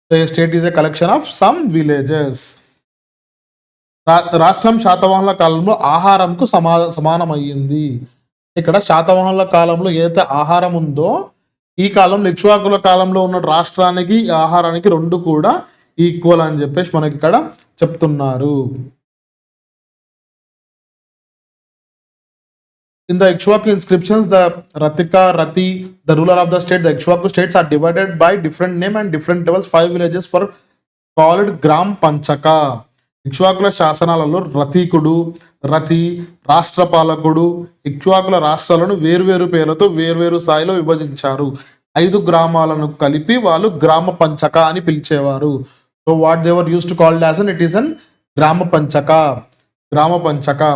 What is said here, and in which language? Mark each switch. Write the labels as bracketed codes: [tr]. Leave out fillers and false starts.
[en] State is a collection of some villages. [te] రాష్ట్రం శాతవాహనుల కాలంలో ఆహారంకు సమానమయ్యింది. ఇక్కడ శాతవాహనుల కాలంలో ఏదైతే ఆహారం ఉందో ఈ కాలంలో ఇక్ష్వాకుల కాలంలో ఉన్న రాష్ట్రానికి ఆహారానికి 2 కూడా ఈక్వల్ అని చెప్పేసి మనకి ఇక్కడ చెప్తున్నారు. [en] In the Ikshwaku inscriptions, the Rati, the ruler of the state, the Ikshwaku states are divided by different name and different levels. 5 villages were called Gram Panchaka. [te] ఇక్ష్వాకుల శాసనాలలో రతి, రాష్ట్రపాలకుడు ఇక్ష్వాకుల రాష్ట్రాలను వేర్వేరు పేర్లతో వేర్వేరు స్థాయిలో విభజించారు. 5 గ్రామాలను కలిపి వాళ్ళు గ్రామ పంచక అని పిలిచేవారు. [en] So what they were used to called as it is an గ్రామ పంచక.